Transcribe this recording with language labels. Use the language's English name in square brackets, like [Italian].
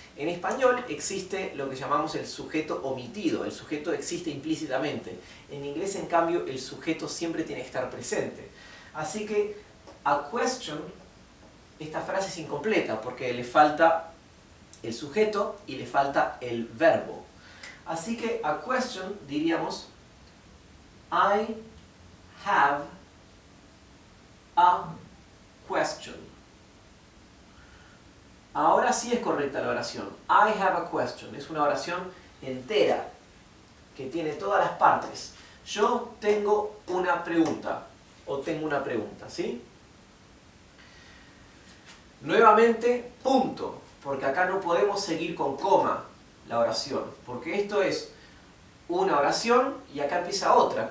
[Spanish] En español existe lo que llamamos el sujeto omitido. El sujeto existe implícitamente. En inglés, en cambio, el sujeto siempre tiene que estar presente. Así que [English] a question, [Spanish] esta frase es incompleta porque le falta el sujeto y le falta el verbo. Así que [English] a question [Spanish] diríamos [English] I have a question. [Spanish] Ahora sí es correcta la oración. [English] I have a question. [Spanish] Es una oración entera que tiene todas las partes. Yo tengo una pregunta o tengo una pregunta, ¿sí? Nuevamente, punto, porque acá no podemos seguir con coma la oración, porque esto es una oración y acá empieza otra.